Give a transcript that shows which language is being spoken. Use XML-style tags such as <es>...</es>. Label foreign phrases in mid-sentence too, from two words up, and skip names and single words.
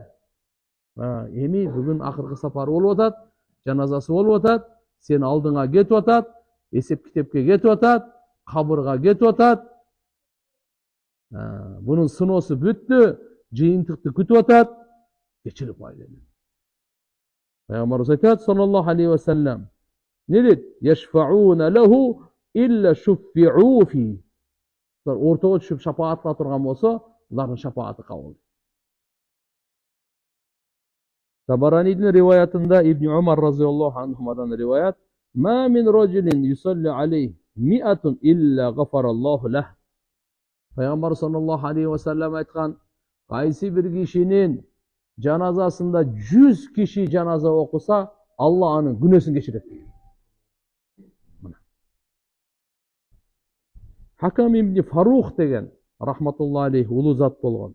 <ky>Эми бүгүн акыркы сапары болуп атат, жаназасы болуп атат, сен алдыңа кетип атат, эсеп китепке кетип атат, кабырга кетип атат. Бунун сыноосу бүттү, жыйынтыкты күтүп атат, кечирип кой деди. Пайгамбарыбыз айтат</ky> <ar>صلى الله عليه وسلم:</ar> <ky>"Не дейт?</ky> <ar>يشفعون له إلا شفعوا فيه."</ar> <ky>Ортого түшүп шапаат кыла турган болсо, булардын шапааты кабыл. Табаранидин риваятында</ky> <ar>Ибн Умар разыйаллаху анхумадан риваят: "ما من رجل يصلي عليه مئة إلا غفر الله له."</ar> <ky>Пайгамбар</ky> <ar>صلى الله عليه وسلم</ar> <ky>айткан: кайсы бир кишинин жаназасында 100 киши жаназа окуса, Алла анын күнөөсүн кечирет. Хакам ибн Фарух деген</ky> <ar>رحمة الله عليه</ar> <ky>улуу зат болгон.</ky>